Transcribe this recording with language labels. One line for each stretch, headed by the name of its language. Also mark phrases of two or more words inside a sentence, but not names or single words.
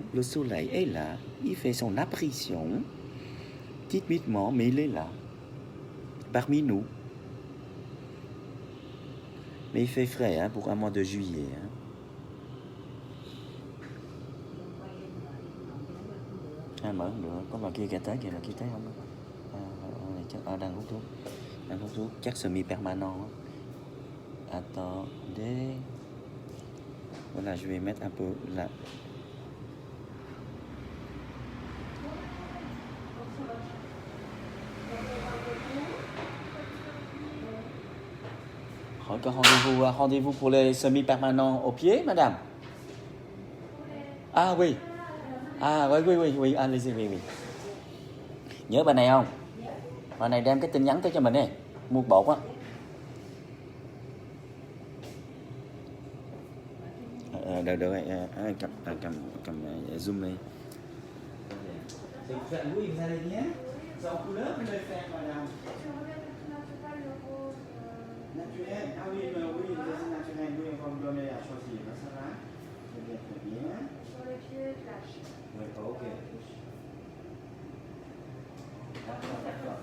French: Le soleil est là, il fait son apparition, timidement, mais il est là, parmi nous. Mais il fait frais hein, pour un mois de juillet. Hein.
Vietnamese: À mở không được, có bà kia kìa tới không? Đang hút thuốc, chắc semi permanent.
French: Attendez. Voilà, je vais mettre un peu là. Có rendez-vous pour les semi-permanents au pied, madame? Ah oui. Ah oui, allez-y, oui.
Vietnamese: Nhớ bà này không? Bà này đem cái tin nhắn tới cho mình đi, mua bột á. Được rồi, cầm zoom đi.
French: Oui, vous allez bien? C'est en couleur ou le faire, madame? Naturel? Ah oui, c'est naturel, oui, on va vous donner à choisir. Ça va? Très bien. Sur les pieds, flash. Oui, ok. D'accord.